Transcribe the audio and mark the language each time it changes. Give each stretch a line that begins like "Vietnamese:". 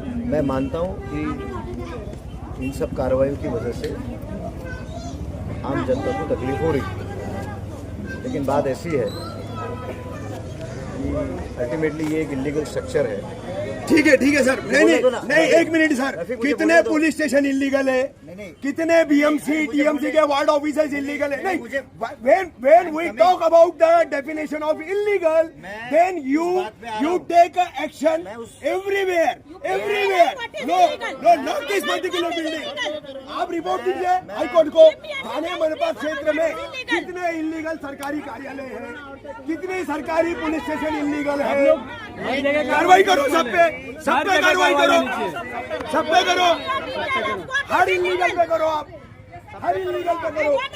Hindi: मैं मानता हूँ कि इन सब कार्रवाइयों की वजह से आम जनता को तकलीफ हो रही है, लेकिन बात ऐसी है कि अल्टीमेटली ये एक इलीगल स्ट्रक्चर है। ठीक है सर, नहीं एक मिनट सर, कितने पुलिस स्टेशन इलीगल है, नहीं। कितने बीएमसी टीएमसी के वार्ड ऑफिसर्स इलीगल है?
English: नहीं, when we talk about the definition of illegal, then you take action everywhere. No, not this particular building.
Hindi: आप रिपोर्ट दीजिए हाईकोर्ट को, थाने मनपा क्षेत्र में कितने इलीगल सरकारी कार्यालय हैं, कितने सरकारी पुलिस स्टेशन इलीगल है। कार्रवाई करो सब पे कार्रवाई करो, सब पे करो, हर इलीगल पे करो, आप हर इलीगल पे करो।